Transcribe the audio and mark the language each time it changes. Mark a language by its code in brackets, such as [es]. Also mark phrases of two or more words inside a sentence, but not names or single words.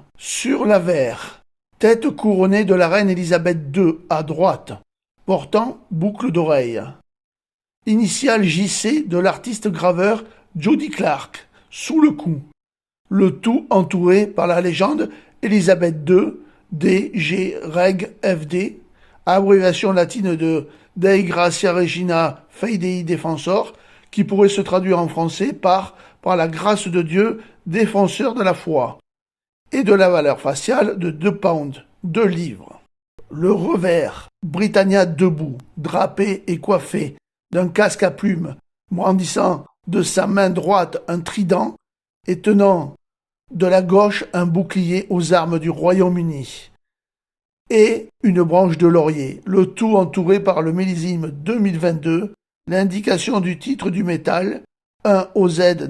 [fr] Sur l'avers, tête couronnée de la reine Elisabeth II à droite, portant boucle d'oreille. Initiale JC de l'artiste graveur Jody Clark. Sous le cou, le tout entouré par la légende Elisabeth II, DG Reg FD, abréviation latine de [la] Dei Gratia Regina Fidei Defensor, [fr] qui pourrait se traduire en français par la grâce de Dieu, défenseur de la foi, et de la valeur faciale de 2 pounds, 2 livres. Le revers, Britannia debout, drapé et coiffé d'un casque à plumes, brandissant de sa main droite un trident et tenant de la gauche un bouclier aux armes du Royaume-Uni et une branche de laurier, le tout entouré par le millésime 2022, l'indication du titre du métal, 1 OZ